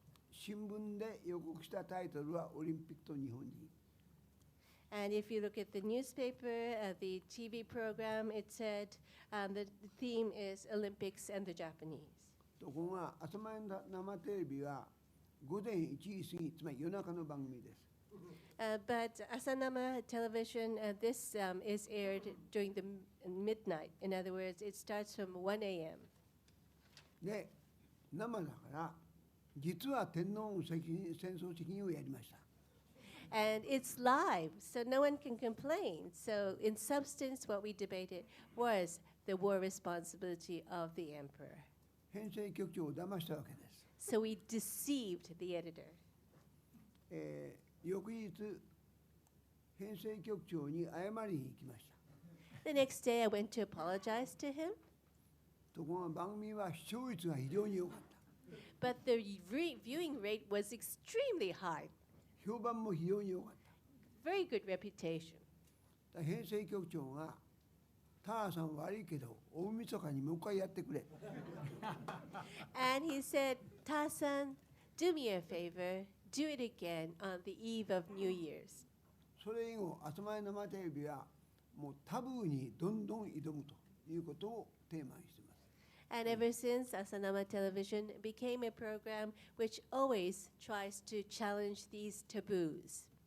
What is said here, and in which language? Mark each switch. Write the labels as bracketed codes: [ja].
[ja] 新聞で予告したタイトルはオリンピックと日本人。 [en] And if you look at the newspaper, the TV program, it said the theme is Olympics and the Japanese. [ja] ところが朝まで生テレビは午前1時過ぎ、つまり夜中の番組です。 [en] But Asanama Television, this is aired during the midnight. In other words, it starts from 1 a.m. [ja] で、生だから実は天皇の戦争責任をやりました。 [en] And it's live, so no one can complain. So in substance, what we debated was the war responsibility of the emperor. [ja] 編成局長を騙したわけです。 [en] So we deceived the editor. [ja] 翌日、編成局長に謝りに行きました。 [en] The next day, I went to apologize to him. [ja] ところが番組は視聴率が非常に良かった。 [en] But the viewing rate was extremely high. [ja] 評判も非常に良かった。 [en] Very good reputation. [ja] 編成局長が田原さん悪いけど大晦日にもう一回やってくれ。 [en] And he said, Ta-san, do me a favor, do it again on the eve of New Year's. [ja] それ以後、朝まで生テレビはもうタブーにどんどん挑むということをテーマにしています。 [en] And ever since, Asanama Television became a program which always tries to challenge these taboos.